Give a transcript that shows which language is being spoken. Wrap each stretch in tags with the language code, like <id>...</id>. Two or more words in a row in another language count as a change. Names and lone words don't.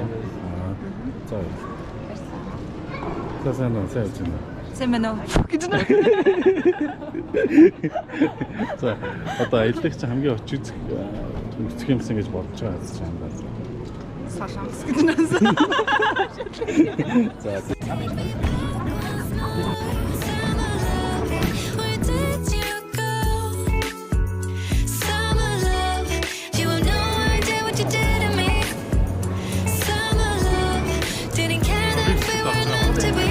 <mn>За. Сайн үзнэ. Сайн байна уу? Гэж нэ. За одоо аяллах чинь хамгийн очиж үзэх юмсан гэж бодож байгаа гэж байна. Солонгос гэж нээс. За.</mn> <en>Where did you go? Summer love, you have no idea what you did to me. Summer love, didn't care that we were meant to be.</en>